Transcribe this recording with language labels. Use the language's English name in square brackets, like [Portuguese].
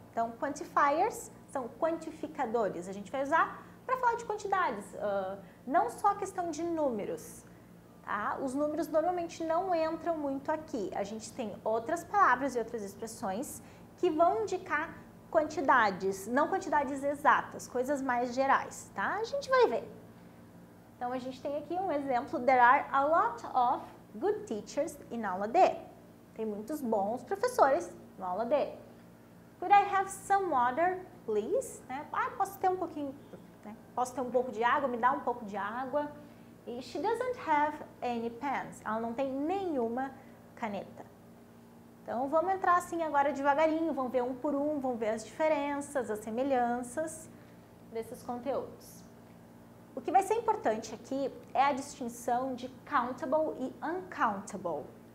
[Portuguese] Então, quantifiers são quantificadores. A gente vai usar para falar de quantidades, não só a questão de números. Tá? Os números normalmente não entram muito aqui. A gente tem outras palavras e outras expressões que vão indicar quantidades, não quantidades exatas, coisas mais gerais, tá? A gente vai ver. Então, a gente tem aqui um exemplo. [English] There are a lot of good teachers in aula D. [Portuguese] Tem muitos bons professores na aula D. [English] Could I have some water, please? [Portuguese] Posso ter um pouquinho, posso ter um pouco de água, me dá um pouco de água. [English] E she doesn't have any pens. [Portuguese] Ela não tem nenhuma caneta. Então, vamos entrar assim agora devagarinho, vamos ver um por um, vamos ver as diferenças, as semelhanças desses conteúdos. O que vai ser importante aqui é a distinção de countable e uncountable.